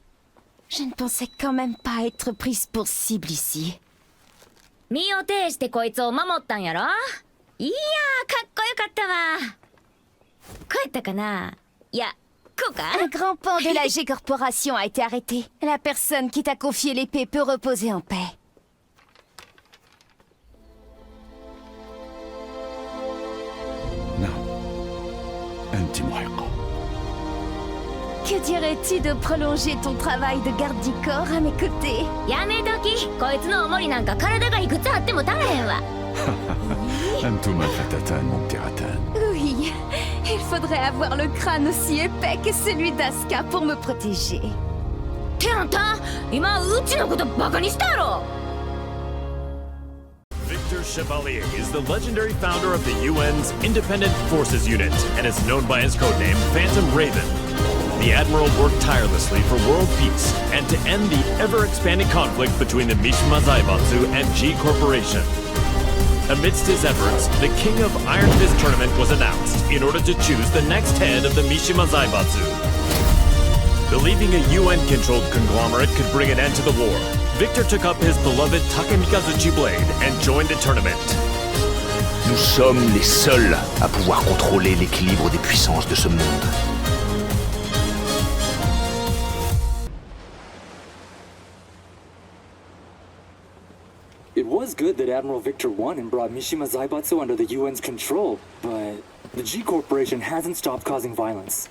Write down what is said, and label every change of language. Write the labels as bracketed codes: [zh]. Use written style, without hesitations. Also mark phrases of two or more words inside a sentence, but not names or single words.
[fr] Je ne pensais quand même pas être prise pour cible ici. [ja] 身を挺してこいつを守ったんやろ。いやー、かっこよかったわ。こうやったかな。いや、こうか。 [fr] Un grand pan de la G Corporation a été arrêté. La personne qui t'a confié l'épée peut reposer en paix. [ar] أنت محقة. [fr] Que dirais-tu de prolonger ton travail de garde du corps à mes côtés? [ja] やめとき。こいつの重りなんか体がいくつあっても足らへんわ。 [ar] أنتما فتاتان ممتعتان. [fr] Oui, il faudrait avoir le crâne aussi épais que celui d'Asuka pour me protéger. [ja] ってあんた、今うちのことバカにしたやろ。 [en] Victor Chevalier is the legendary founder of the UN's Independent Forces Unit and is known by his codename Phantom Raven. the Admiral worked tirelessly for world peace and to end the ever-expanding conflict between the Mishima Zaibatsu and G Corporation. Amidst his efforts, the King of Iron Fist tournament was announced in order to choose the next head of the Mishima Zaibatsu. Believing a UN-controlled conglomerate could bring an end to the war, Victor took up his beloved Takemikazuchi blade and joined the tournament. [fr] Nous sommes les seuls à pouvoir contrôler l'équilibre des puissances de ce monde. [en] It was good that Admiral Victor won and brought Mishima Zaibatsu under the UN's control, but the G Corporation hasn't stopped causing violence.